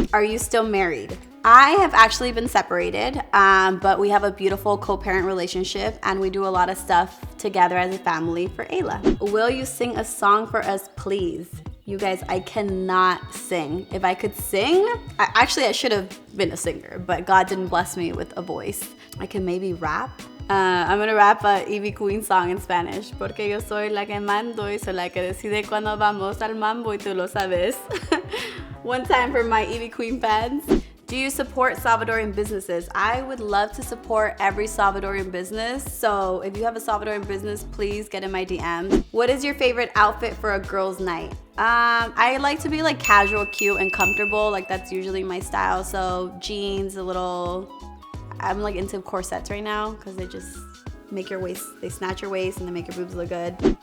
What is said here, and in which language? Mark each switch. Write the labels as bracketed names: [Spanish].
[English] Are you still married? I have actually been separated, but we have a beautiful co-parent relationship and we do a lot of stuff together as a family for Ayla. Will you sing a song for us, please? You guys, I cannot sing. If I could sing, I should have been a singer, but God didn't bless me with a voice. I can maybe rap. I'm gonna rap a Ivy Queen song in Spanish. [Spanish] Porque yo soy la que mando y soy la que decide cuando vamos al mambo y tú lo sabes. [English] One time for my Ivy Queen fans. Do you support Salvadorian businesses? I would love to support every Salvadorian business. So if you have a Salvadorian business, please get in my DMs. What is your favorite outfit for a girls' night? I like to be like casual, cute, and comfortable. Like that's usually my style. So jeans, I'm like into corsets right now because they just make your waist, they snatch your waist and they make your boobs look good.